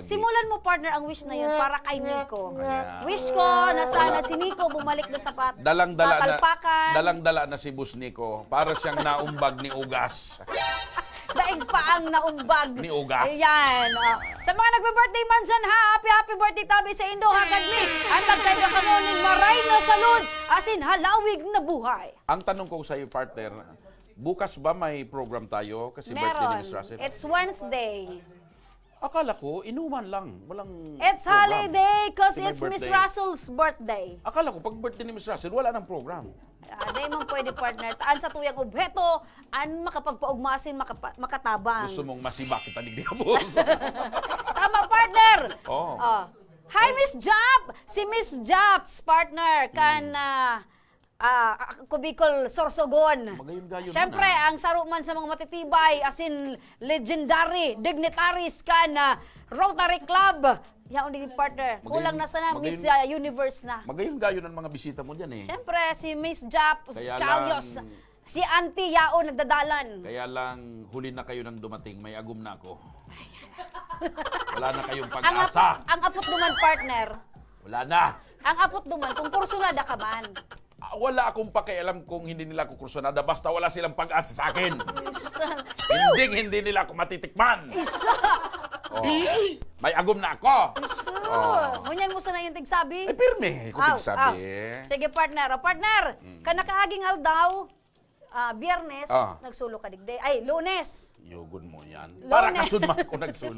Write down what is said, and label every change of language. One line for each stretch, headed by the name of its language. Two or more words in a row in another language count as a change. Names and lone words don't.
Filipino: Simulan mo, partner, ang wish na yun para kay Nico. Kaya- Wish ko na sana si Nico bumalik na sa Dalang-dala talpakan. dalang-dala na si Bus Nico para siyang naumbag ni Ugas. Daig pa ang naumbag. Ni Ugas. Ayan. Sa mga nagbe-birthday man dyan,
English: happy birthday
Bikol: tabi sa Indo Hagadmi. Ang magkaiba ka mo ng maray na salud, asin halawig na buhay.
Filipino: Ang tanong ko sa iyo, partner, bukas ba may program tayo kasi birthday ni Meron. Miss Russell?
English: It's Wednesday.
Filipino: Akala ko, inuman lang. Walang
English: It's
Filipino: program.
English: holiday because
Filipino: Kasi may
English: it's Miss
Filipino: birthday.
English: Russell's birthday.
Filipino: Akala ko, pag birthday ni Miss Russell, wala nang program.
Bikol: Di man pwede, partner. Taan sa tuyang obheto, an makapagpaugmasin, makatabang. Gusto mong masibak kita digdi ka, boss.
Filipino: Tama, partner! Oh. Hi, Miss Jap!
Bikol: Si Miss Jap's partner kan Kubikol Sorsogon. Magayon-gayon
Filipino: Siyempre, na.
Bikol: ang saruman sa mga matitibay,
English: as in legendary dignitaries kan Rotary Club.
Bikol: Yaon din partner. Kulang na sana Miss Universe na.
Filipino: Magayon-gayon ang mga bisita mo dyan eh. Siyempre, si Miss Jap, Kaya Scalios, lang-
Bikol: si Auntie Yao nagdadalan.
Filipino: Kaya lang, huli na kayo nang dumating, may agum na ako. Wala na kayong pag-asa.
Bikol: Ang apot duman, partner.
Filipino: Wala na.
Bikol: Ang apot duman, kung kursunada ka man.
Filipino: Wala akong pakialam kung hindi nila ako kursunada, basta wala silang pag-asa sa akin. Siyo! Hindi nila ako matitikman. Isa! Oh. May agum na ako.
Bikol: Ngunyan mo sana yung tigsabi. Ay, pirme, kung tigsabi.
Filipino: Sige, partner.
Bikol: Partner, kanakaaging aldaw, Biyernes, Ah. nagsulo ka digde. Ay, Lunes. Yugon mo yan. Para Lunes. kasudma ko nagsulo.